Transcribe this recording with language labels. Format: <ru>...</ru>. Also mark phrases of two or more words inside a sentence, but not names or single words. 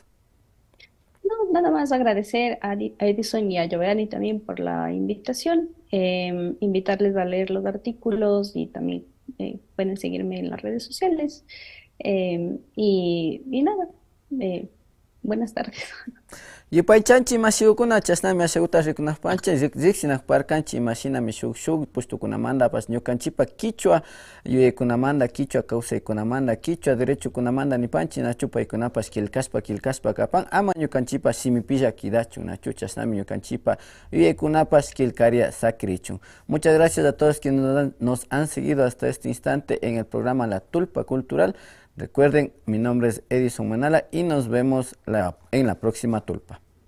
<es>No, nada más agradecer a Edison y a Giovanni también por la invitación, invitarles a leer los artículos y también pueden seguirme en las redes sociales. Y nada, eh, buenas tardes.</es> <qu>Yupaychanchi mashiukuna chasnami asheguta rikunakpancha riksinak parkanchi imashinami shuk pushtukunamandapas ñukanchipa quichua yuyaykunamanda quichua kawsaykunamanda quichua derechokunamanda nipanchi nachu paykunapas kilkashpa kapan ama ñukanchipa simipilla kidachun nachu chasnami ñukanchipa yuyaykunapas kilkaria sakirichun.</qu> <es>Muchas gracias a todos quienes nos han seguido hasta este instante en el programa La Tulpa Cultural. Recuerden, mi nombre es Edison Manala y nos vemos en la próxima tulpa.</es>